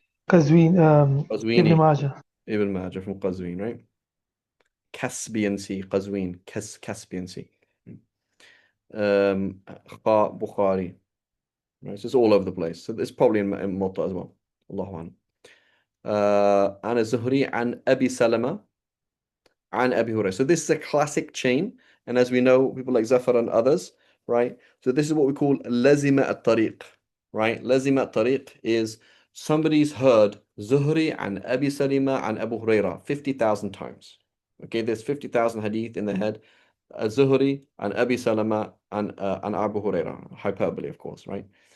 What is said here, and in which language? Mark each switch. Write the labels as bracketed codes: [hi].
[ar] قزوين. ابن قزويني. ماجه. [en] Ibn Majah from Qazwin, right? Caspian Sea, Qazwin, Caspian Sea. Kha Bukhari. Right, so it's all over the place. So it's probably in Muwatta as well. Allahu A'lam. [ar] عن الزهري عن أبي سلمة عن أبي هريرة. [en] So this is a classic chain, and as we know, people like Zafar and others, right? So this is what we call [ar] لزم الطريق, [en] right? لزم الطريق is somebody's heard Zuhri and Abi Salima and Abu Huraira 50,000 times. Okay, there's 50,000 hadith in the head. Zuhri and Abi Salama and Abu Huraira, hyperbole, of course, right?